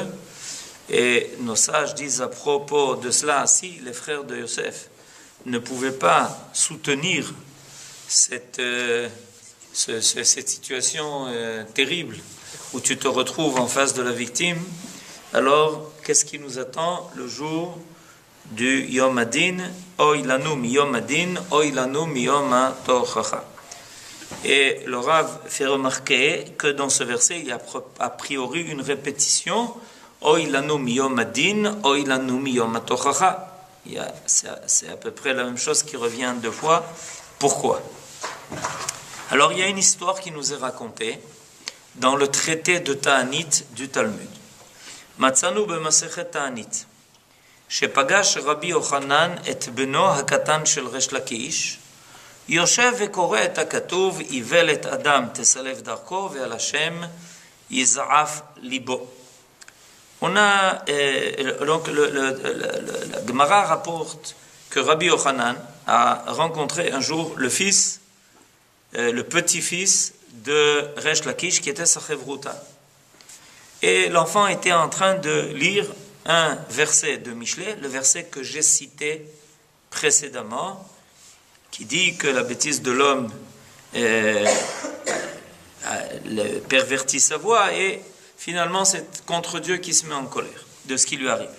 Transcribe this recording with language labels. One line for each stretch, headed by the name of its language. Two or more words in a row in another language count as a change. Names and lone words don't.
French: Et nos sages disent à propos de cela, si les frères de Yosef ne pouvaient pas soutenir cette situation terrible où tu te retrouves en face de la victime, alors qu'est-ce qui nous attend le jour du
Hebrew: יום הדין? אוי לנו מיום הדין, אוי לנו מיום התוכחה.
French: Et le Rav fait remarquer que dans ce verset, il y a a priori une répétition.
Hebrew: אוי לנו מיום הדין, אוי לנו מיום התוכחה.
French: C'est à peu près la même chose qui revient deux fois. Pourquoi? Alors il y a une histoire qui nous est racontée dans le traité de Ta'anit du Talmud.
Hebrew: מצינו במסכת תענית. שפגש רבי יוחנן את בנו הקטן של ריש לקיש, יושב וקורא את הכתוב, איוולת אדם תסלף דרכו ועל השם יזעף ליבו.
French: Donc la Gemara rapporte que Rabbi Yochanan a rencontré un jour le fils, le petit-fils de Resh Lakish qui était sa chevruta. Et l'enfant était en train de lire un verset de Michelet, le verset que j'ai cité précédemment, qui dit que la bêtise de l'homme pervertit sa voix, et finalement c'est contre Dieu qui se met en colère de ce qui lui arrive.